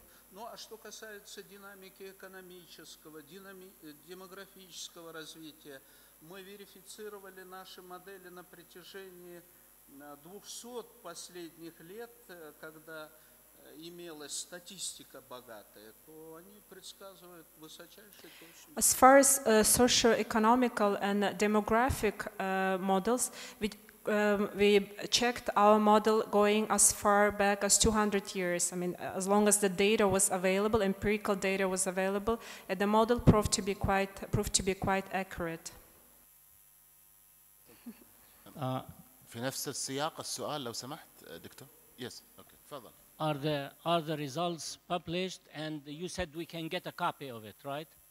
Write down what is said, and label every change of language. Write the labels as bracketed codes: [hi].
[ru] Ну а что касается динамики экономического, демографического развития, мы верифицировали наши модели на протяжении 200 последних лет, когда имелась статистика богатая, то они предсказывают высочайшую точность. [en] As far as socio-economical and demographic models, we checked our model going as far back as 200 years. I mean, as long as the data was available, empirical data was available, and the model proved to be quite accurate. [ar] في نفس السياق السؤال لو سمحت دكتور. [en] Yes, okay. [ar] تفضل. [en] Are the results published, and you said we can get a copy of it, right?